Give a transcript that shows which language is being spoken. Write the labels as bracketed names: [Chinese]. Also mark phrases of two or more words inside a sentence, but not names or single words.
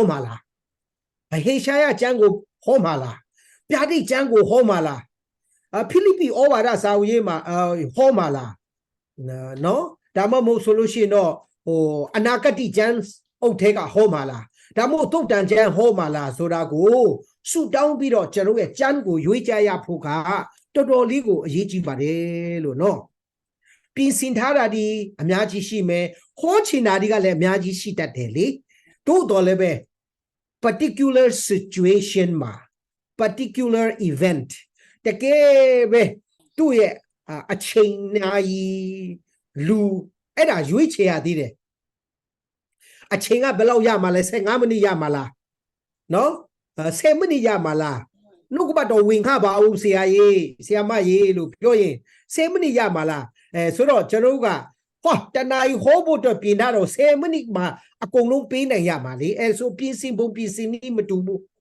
[Burmese] မှာလားဟေရှာယကျမ်းကိုဟောမှာလားပြာတိကျမ်းကိုဟောမှာလားဖိလိပ္ပိဩဝါဒစာအုပ်ရေးမှာဟောမှာလားနော်ဒါမှမဟုတ်ဆိုလို့ရှိရင်တော့အနာဂတိကျမ်းအုပ်ထဲကဟောမှာလားဒါမှမဟုတ်သုတ် တန်ကျမ်းဟောမှာလားဆိုတာကိုဆုတောင်းပြီးတော့ကျွန်တော်ရဲ့ကျမ်းကိုရွေးကြရဖို့ကတော်တော်လေးကိုအရေးကြီးပါတယ်လို့နော်ပြင်ဆင်ထားတာဒီအများ ကြီးရှိမယ်ဟောချင်တာဒီကလည်းအများကြီးရှိတတ်တယ်လေတို့တော်လည်းပဲ [English] particular situation [Burmese] မှာ [English] particular event [Burmese] တကယ်ပဲသူ့ရဲ့ အချိန်နာရီလူအဲ့ဒါရွေးချယ်ရသေးတယ်အချိန်ကဘယ်လောက်ရမှာလဲ15မိနစ်ရမှာလားနော်10မိနစ်ရမှာလားနှုတ်ကပတ်တော်ဝင်ခပါအောင်ဆရာကြီးဆရာမကြီးလို့ပြောရင်10မိနစ်ရမှာလားဆိုတော့ကျွန်တော်ကဟောတနာရီဟောဖို့တော့ပြင်ထားတော့10မိနစ်မှာအကုန်လုံးပေးနိုင်ရမှာလေဆိုပြင်ဆင်ပုံပြင်ဆင်နည်းမတူဘူး